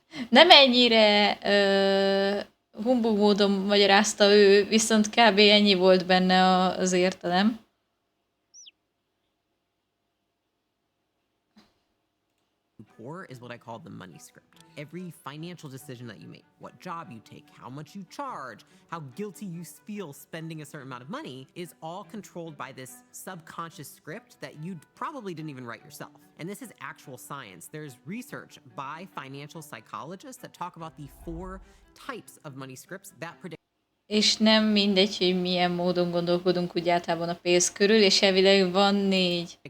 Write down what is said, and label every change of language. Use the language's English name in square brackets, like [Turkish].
[Hungarian] Nem ennyire humbug módon magyarázta ő, viszont kb. Ennyi volt benne az értelem. [English] Poor is what I call the money script. Every financial decision that you make, what job you take, how much you charge, how guilty you feel spending a certain amount of money is all controlled by this subconscious script that you probably didn't even write yourself. And this is actual science. There's research by financial psychologists that talk about the 4 types of money scripts that predict. [Hungarian] És nem mindegy, hogy milyen módon gondolkodunk úgy általában a pénz körül, és elvileg van 4.